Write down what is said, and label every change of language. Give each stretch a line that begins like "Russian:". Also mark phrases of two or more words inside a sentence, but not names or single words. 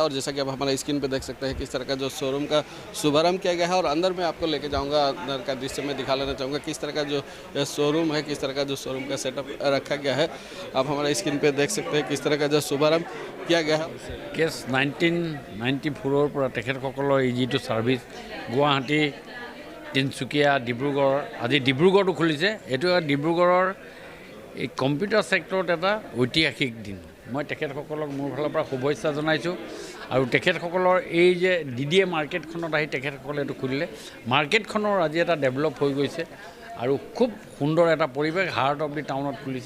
Hindi: और जैसा कि आप हमारे स्क्रीन पे देख सकते हैं किस तरह का जो शोरूम का शुभारंभ किया गया है। और अंदर में आपको लेके जाऊंगा, अंदर का दृश्य में दिखा लेना चाहूँगा किस तरह का जो शोरूम है, किस तरह का जो शोरूम का सेटअप रखा गया है। आप हमारे स्क्रीन पे देख सकते हैं किस तरह का जो शुभारंभ किया गया है।
Assamese: केस 1994 পৰা তেখেতসকলৰ এই যিটো ছাৰ্ভিচ গুৱাহাটী, তিনিচুকীয়া, ডিব্ৰুগড়, আজি ডিব্ৰুগড়তো খুলিছে। এইটো ডিব্ৰুগড়ৰ এই কম্পিউটাৰ ছেক্টৰত এটা ঐতিহাসিক দিন। মই তেখেতসকলক মোৰ ফালৰ পৰা শুভেচ্ছা জনাইছোঁ। আৰু তেখেতসকলৰ এই যে DDA মাৰ্কেটখনত আহি তেখেতসকলে এইটো খুলিলে, মাৰ্কেটখনৰ আজি এটা ডেভেলপ হৈ গৈছে আৰু খুব সুন্দৰ এটা পৰিৱেশ
English: heart of the town
Assamese: খুলিছে।